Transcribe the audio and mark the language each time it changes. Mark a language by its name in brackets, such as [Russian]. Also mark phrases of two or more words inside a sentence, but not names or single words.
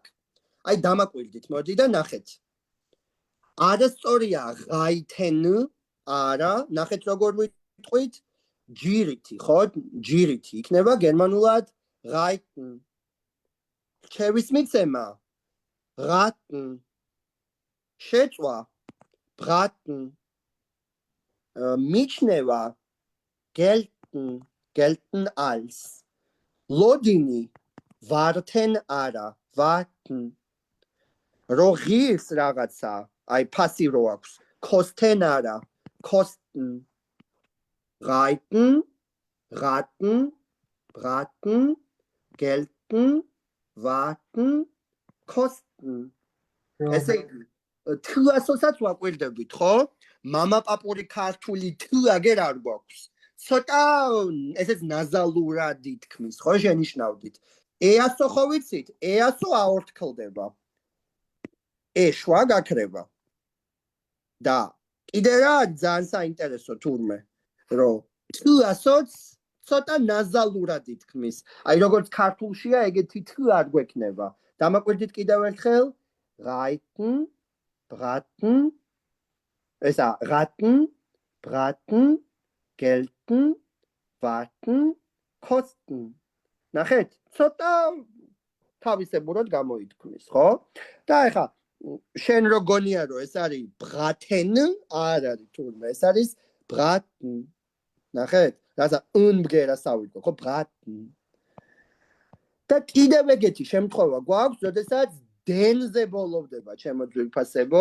[Georgian] აი დამაკვირდით მოდი და ნახეთ. არასწორია reiten, არა, ნახეთ როგორ ვიტყვით ჯირითი, ხო? ჯირითი იქნება გერმანულად reiten. რჩევის მიცემა raten. შეწვა braten. [German] მიჩნევა gelten als. [Georgian] ლოდინი warten არა, warten. რო ღირს რაღაცა, აი ფასი რო აქვს, [German] kosten არა, kosten. reiten, raten, braten, gelten, warten, kosten. [Georgian] ესე იგი TASO-საც ვაკვირდებით, ხო? მამაპაპური ქართული T აგერ არ გვაქვს. ცოტა ესეც ნაზალურად ითქმის, ხო შენიშნავდით. EASO ხო ვიცით? EASO აორთქლდება. ეშვა გაქრება. და კიდე რა ძალიან საინტერესო თურმე, რომ TASO-ც ცოტა ნაზალურად ითქმის. აი როგორც ქართულშია, ეგეთი T არ გვექნება. დამაკვირდით კიდევ ერთხელ, [German] reiten, braten, ესა raten, braten, gelten, warten, kosten. [Georgian] ნახეთ, ცოტა თავისებურად გამოითქმის, ხო? და ეხა შენ რო გონია რომ ეს არის braten, არ არის თურმე, ეს არის braten. ნახეთ, რაცა unbgera სავიწყო, ხო, braten. და კიდევ ეგეთი შემთხვევა გვაქვს, როდესაც დენზე ბოლოვდება ჩემო ძვირფასებო.